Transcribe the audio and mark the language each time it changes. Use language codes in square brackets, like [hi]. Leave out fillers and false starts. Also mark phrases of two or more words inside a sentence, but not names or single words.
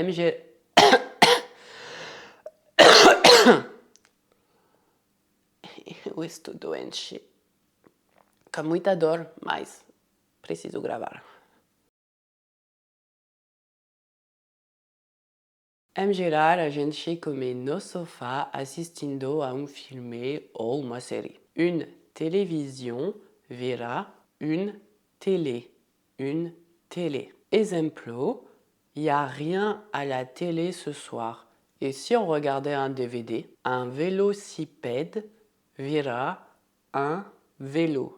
[pt] Eu estou doente. Com muita dor, mas preciso gravar. Em geral, a gente come no sofá assistindo a um filme ou uma série. [fr] Une télévision vira une télé. Une télé. Exemple, il n'y a rien à la télé ce soir. Et si on regardait un DVD, un vélocipède vira un vélo.